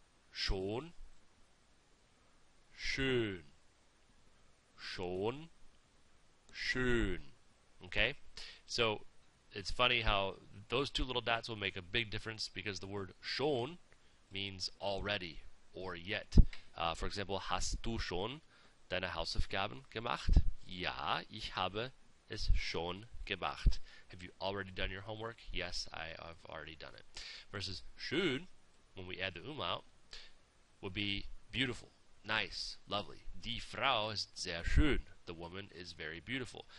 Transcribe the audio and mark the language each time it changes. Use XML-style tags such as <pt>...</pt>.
<de>Schon, schön, schon, schön. Okay?</de> <en>So it's funny how those two little dots will make a big difference, because the word schon means already or yet. For example,</en> <de>hast du schon deine Hausaufgaben gemacht? Ja, ich habe es schon gemacht.</de> <en>Have you already done your homework? Yes, I have already done it. Versus schön, when we add the umlaut, would be beautiful, nice, lovely.</en> <de>Die Frau ist sehr schön.</de> <en>The woman is very beautiful.</en>